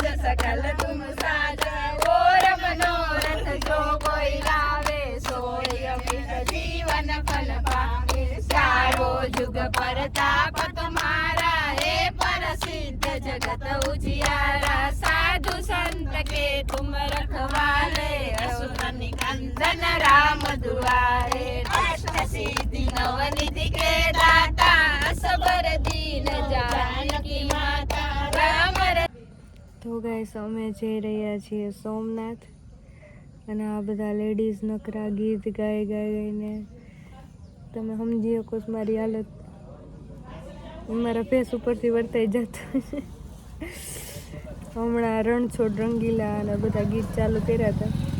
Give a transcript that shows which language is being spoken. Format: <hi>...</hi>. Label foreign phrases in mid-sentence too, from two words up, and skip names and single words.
<awa>सकल तुम साजा, और मनोरथ जो कोई लावे, सोई अमित जीवन फल पावे, चारों जुग परताप तुम्हारा, हे प्रसिद्ध जगत उजियारा, साधु संत के तुम रखवाले, असुर निकंदन राम दुआरे, अष्ट सिद्धि नवनिधि के दाता, असबर दीन जानकी माता, राम.</awa> <gu>તો ગાઈસ, અમે જઈ રહ્યા છીએ સોમનાથ અને આ બધા લેડીઝ નકરા ગીત ગાઈને તમે સમજી શકો મારી હાલત. મારા ફેસ ઉપરથી વર્તાઈ જતું છે. હમણાં રણછોડ રંગીલા અને બધા ગીત ચાલુ કર્યા હતા.</gu>